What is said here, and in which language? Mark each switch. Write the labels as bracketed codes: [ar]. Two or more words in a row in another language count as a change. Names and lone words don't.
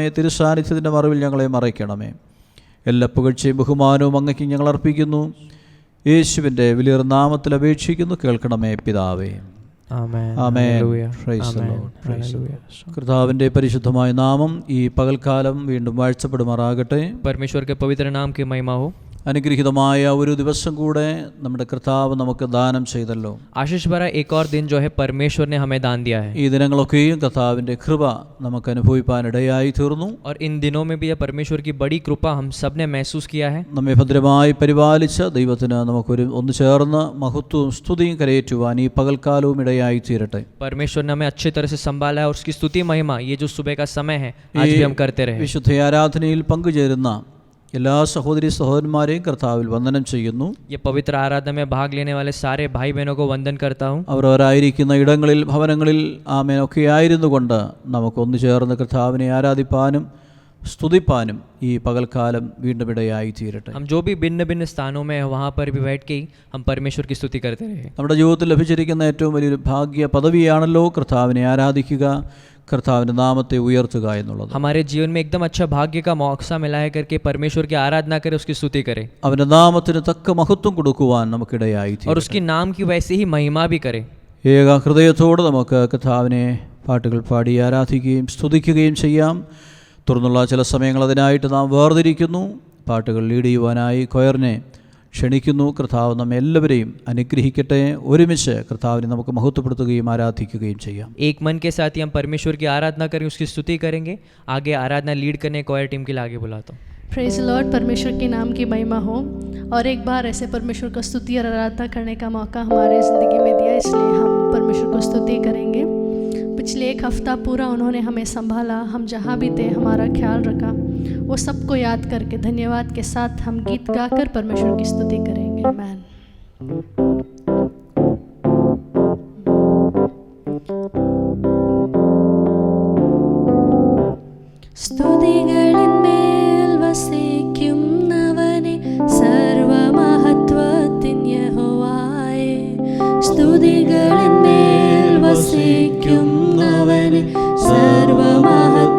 [ml] തിരുസാന്നിധ്യത്തിൻ്റെ മറവിൽ ഞങ്ങളെ മറയ്ക്കണമേ. എല്ലാ പുകഴ്ചയും ബഹുമാനവും അങ്ങയ്ക്ക് ഞങ്ങൾ അർപ്പിക്കുന്നു. യേശുവിൻ്റെ വലിയ നാമത്തിൽ അപേക്ഷിക്കുന്നു. കേൾക്കണമേ പിതാവേ. കർത്താവിന്റെ പരിശുദ്ധമായ നാമം ഈ പകൽക്കാലം വീണ്ടും വാഴ്ചപ്പെടുമാറാകട്ടെ. [hi] परमेश्वर के पवित्र नाम की महिमा हो. [ml] അനുഗ്രഹീതമായ ഒരു ദിവസം കൂടെ നമ്മുടെ കർത്താവ് നമുക്ക് ദാനം ചെയ്തല്ലോ. [hi] आशीष भरा एक और दिन जो है परमेश्वर ने हमें दान दिया है. [ml] ഈ ദിനങ്ങളൊക്കെയും കർത്താവിന്റെ കൃപ നമുക്ക് അനുഭവിപ്പാൻ ഇടയായി തീർന്നു. [hi] और इन दिनों में भी परमेश्वर की बड़ी कृपा हम सब ने महसूस किया है. [ml] നമ്മെ ഭദ്രമായി പരിപാലിച്ച ദൈവത്തിന് നമുക്കൊരു ഒന്ന് ചേർന്ന് മഹത്വവും സ്തുതിയും കരയേറ്റുവാൻ ഈ പകൽക്കാലവും ഇടയായി തീരട്ടെ. [hi] परमेश्वर ने हमें अच्छी तरह से संभाला है और उसकी स्तुति महिमा ये जो सुबह का समय है आज भी हम करते रहे. [ml] വിശുദ്ധ ആരാധനയിൽ പങ്കുചേരുന്ന എല്ലാ സഹോദരി സഹോദരന്മാരെയും കർത്താവിൽ വന്ദനം ചെയ്യുന്നു. [hi] ये पवित्र आराधना में भाग लेने वाले सारे भाई बहनों को वंदन करता हूँ. [ml] അവരവരായിരിക്കുന്ന ഇടങ്ങളിൽ ഭവനങ്ങളിൽ ആമേനൊക്കെ ആയിരുന്നു കൊണ്ട് നമുക്കൊന്നു ചേർന്ന് കർത്താവിനെ ആരാധിപ്പാനും സ്തുതിപ്പാനും ഈ പകൽക്കാലം വീണ്ടും ഇടയായി തീരട്ടെ. [hi] हम जो भी भिन्न भिन्न स्थानों में वहाँ पर भी बैठ के हम परमेश्वर की स्तुति करते रहे. [ml] നമ്മുടെ ജീവിതത്തിൽ ലഭിച്ചിരിക്കുന്ന ഏറ്റവും വലിയൊരു ഭാഗ്യ പദവിയാണല്ലോ കർത്താവിനെ ആരാധിക്കുക, കർത്താവിൻ്റെ നാമത്തെ ഉയർത്തുക എന്നുള്ളത്. [hi] हमारे जीवन में एकदम अच्छा भाग्य का मौका मिला है करके परमेश्वर की आराधना करें, उसकी स्तुति करें. [ml] അവന്റെ നാമത്തിന് തക്ക മഹത്വം കൊടുക്കുവാൻ നമുക്കിടയായി തീരട്ടെ. [hi] और उसकी नाम की वैसे ही महिमा भी करें. [ml] ഏക ഹൃദയത്തോടെ നമുക്ക് കർത്താവിനെ പാട്ടുകൾ പാടി ആരാധിക്കുകയും സ്തുതിക്കുകയും ചെയ്യാം. തുടർന്നുള്ള ചില സമയങ്ങൾ അതിനായിട്ട് നാം വേർതിരിക്കുന്നു. പാട്ടുകൾ ലീഡ് ചെയ്യുവാനായി കൊയറിനെ ക്ഷണിക്കുന്നു. കർത്താവ് നമ്മെ എല്ലാവരെയും അനുഗ്രഹിക്കട്ടെ. ഒരുമിച്ച് കർത്താവിനെ നമുക്ക് മഹത്വപ്പെടുത്തുകയും ആരാധിക്കുകയും ചെയ്യാം. [hi] एक मन के साथ ही हम परमेश्वर की आराधना करें, उसकी स्तुति करेंगे. आगे आराधना लीड करने [en] choir team [hi] के लिए आगे बुलाता हूँ. [en] Praise Lord. [hi] परमेश्वर के नाम की महिमा हो. और एक बार ऐसे परमेश्वर को स्तुति और आराधना करने का मौका हमारे ज़िंदगी में दिया, इसलिए हम परमेश्वर को स्तुति करेंगे. पिछले एक हफ्ता पूरा उन्होंने हमें संभाला, हम जहाँ भी थे हमारा ख्याल रखा. वो सबको याद करके धन्यवाद के साथ हम गीत गाकर परमेश्वर की स्तुति करेंगे. आमीन. [ml] സ്തുതികളിന്മേൽ വസിക്കുന്നവനെ സർവമഹത്വത്തിൻ യഹോവയെ, സ്തുതികളിന്മേൽ വസിക്കുന്നവനെ സർവമഹത്വത്തിൻ